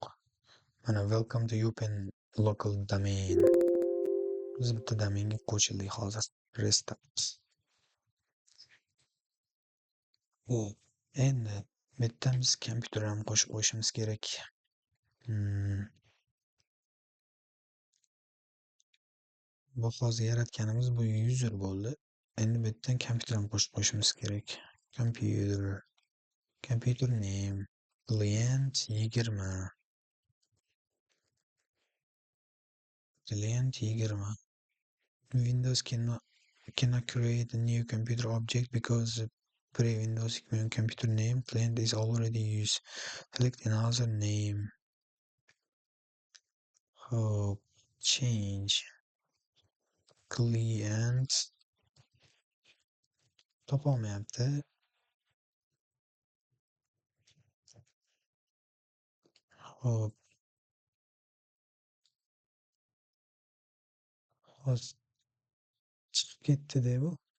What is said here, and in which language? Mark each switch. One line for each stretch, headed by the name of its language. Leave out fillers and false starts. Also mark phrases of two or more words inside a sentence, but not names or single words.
English: Mana welcome to open local domain.
Uzbek: Biz bitta domainga qo'shildik hozir. Restart. Endi bu yerda biz kompyuter ham qo'shib qo'yishimiz kerak. Bu hozir yaratganimiz bu user bo'ldi. Endi bu yerdan kompyuter ham qo'shib qo'yishimiz kerak.
English: Computer name client 20. Client 20. Windows cannot create a new computer object because pre-Windows computer name client is already used. Select another name. Hope change client topolmayapti.
Uzbek: Hop. Hozir chiqib ketdi-da bu.